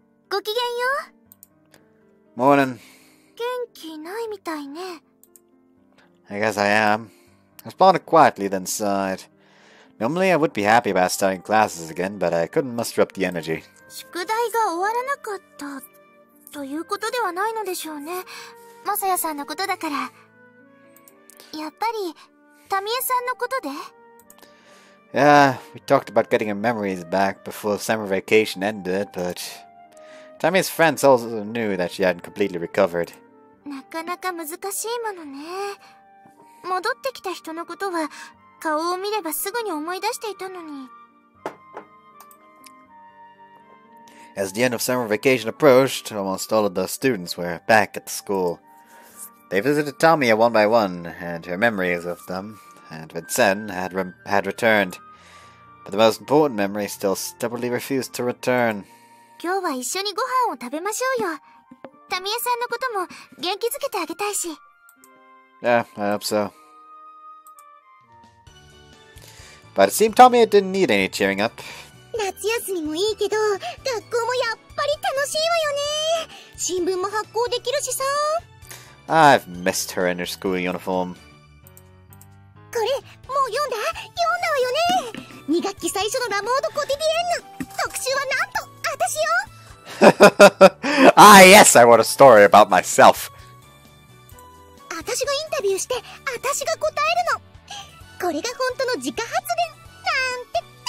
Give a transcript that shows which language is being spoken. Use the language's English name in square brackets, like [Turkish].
[Japanese] ごきげんよう。 [English] Morning. [Japanese] 元気ないみたいね。 [English] I guess I am. I responded quietly, then sighed. Normally I would be happy about starting classes again, but I couldn't muster up the energy. [Japanese] 宿題が終わらなかったということではないのでしょうね。マサヤさんのことだから。やっぱりタミエさんのことで？ [English] Yeah, we talked about getting her memories back before summer vacation ended, but Tammy's friends also knew that she hadn't completely recovered. [Japanese] なかなか難しいものね。戻ってきた人のことは顔を見ればすぐに思い出していたのに。 [English] As the end of summer vacation approached, almost all of the students were back at the school. They visited Tamie one by one, and her memories of them and Vincent had returned. But the most important memory still stubbornly refused to return. [Japanese] 今日は一緒にご飯を食べましょうよ。タミエさんのことも元気づけてあげたいし。 [English] Yeah, I hope so. But it seemed Tamie didn't need any cheering up. [Japanese] 夏休みもいいけど、学校もやっぱり楽しいわよね。新聞も発行できるしさ。 [English] I've missed her in her school uniform. [Japanese] これ、もう読んだわよね。2学期最初のラモード・コティディエンヌ。特集はなんと、私よ。 [English] Ah, yes, I wrote a story about myself. [Japanese] 私がインタビューして、私が答えるの。これが本当の自家発電なんて。